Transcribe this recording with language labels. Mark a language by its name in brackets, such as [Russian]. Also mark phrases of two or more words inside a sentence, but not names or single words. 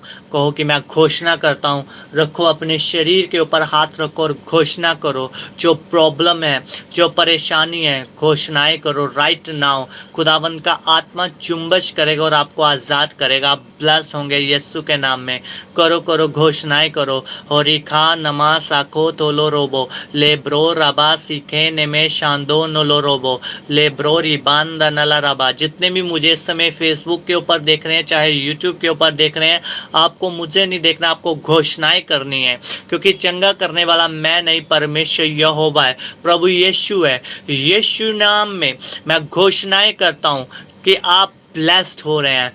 [Hindi] कहो कि मैं घोषणा करता हूँ। रखो अपने शरीर के ऊपर हाथ रखो और घोषणा करो। जो प्रॉब्लम है, जो परेशानी है, घोषणाएं करो [English] right now. [Hindi] खुदावन का आत्मा चुंबश करेगा और आपको आज़ाद करेगा। आप ब्लेस्ड होंगे यीशु के नाम में। करो करो, घोषणाएं करो। होरिखा नमा साखो तोलो रोबो लेब्रो रबा सीखे नेमे शांदो नोलो रोबो लेब्रो रिबान दनला रबा। जितने भी मुझे इस समय फेसबुक के ऊपर देख रहे हैं, चाहे यूट्यूब के ऊपर देख रहे हैं, आपको मुझे नहीं देखना, आपको घोषणाएं करनी है। क्योंकि चंगा करने वाला मैं नहीं, परमेश्वर यहोवा है, प्रभु यीशु है। यीशु नाम में मैं घोषणाएं करता हूँ कि आप ब्लेस्ड हो रहे हैं।